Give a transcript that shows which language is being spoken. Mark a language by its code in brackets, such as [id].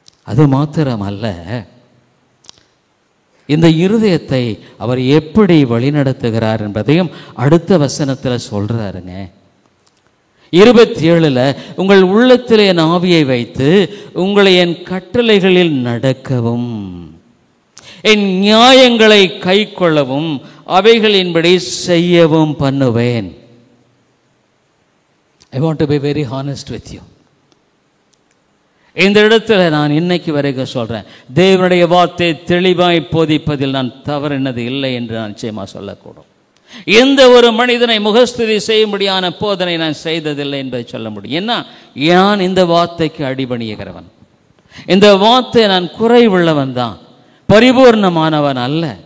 [ta] அது மாத்திரம் அல்ல, இந்த இருதயத்தை அவர் எப்படி வழிநடத்துகிறார் என்பதையும் அடுத்த வசனத்தில் சொல்றாருங்க. 27 உங்கள் உள்ளத்தில் என் ஆவியை வைத்து உங்களை என் கட்டளைகளில் நடக்கவும் என் நியாயங்களை கை கொள்ளவும் அவைகளின்படி செய்யவும் பண்ணுவேன். [en] I want to be very honest with you. [ta] இந்த இடத்துல நான் இன்னைக்கு வரைக்கும் சொல்றேன், தேவனுடைய வார்த்தை தெளிவாய் போதிப்பதில் நான் தவறினது இல்லை என்று நான் நிச்சயமா சொல்லக்கூடும். எந்த ஒரு மனிதனை முகஸ்துதி செய்யும்படியான போதனை நான் செய்ததில்லை என்பதை சொல்ல முடியும். ஏன்னா நான் இந்த வார்த்தைக்கு அடிபணிகிறவன், இந்த வார்த்தை நான் குறைவுள்ளவன் தான், பரிபூர்ணமானவன் அல்ல.